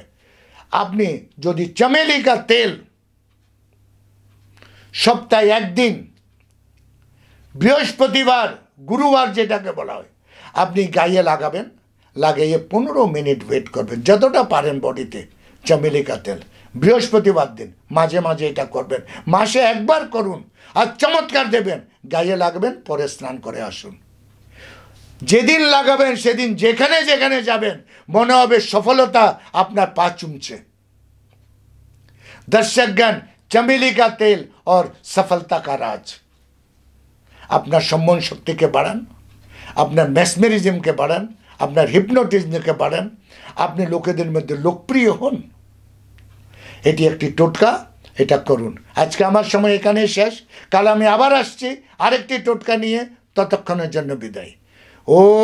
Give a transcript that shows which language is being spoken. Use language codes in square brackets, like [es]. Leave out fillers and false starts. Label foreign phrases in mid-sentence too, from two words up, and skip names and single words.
[bn] আপনি যদি [hi] चमेली का तेल [bn] সপ্তাহে একদিন, বৃহস্পতিবার, গুরুবার যেটাকে বলা হয়, আপনি গায়ে লাগাবেন, লাগিয়ে 15 মিনিট ওয়েট করবেন, যতটা পারেন বডিতে [hi] चमेली का तेल। [bn] বৃহস্পতিবার দিন মাঝে মাঝে এটা করবেন, মাসে একবার করুন, আর চমৎকার দেবেন, গায়ে লাগবেন, পরে স্নান করে আসুন। যেদিন লাগাবেন সেদিন যেখানে যেখানে যাবেন মনে হবে সফলতা আপনার পা চুমছে। [hi] दर्शकगण, चमेली का तेल और सफलता का राज। [bn] আপনার সম্মোহন শক্তিকে বাড়ান, আপনার মেসমেরিজমকে বাড়ান, আপনার হিপনোটিজমকে বাড়ান, আপনি লোকেদের মধ্যে লোকপ্রিয় হন। এটি একটি টোটকা, এটা করুন। আজকে আমার সময় এখানে শেষ, কাল আমি আবার আসছি আরেকটি টোটকা নিয়ে, ততক্ষণের জন্য বিদায়।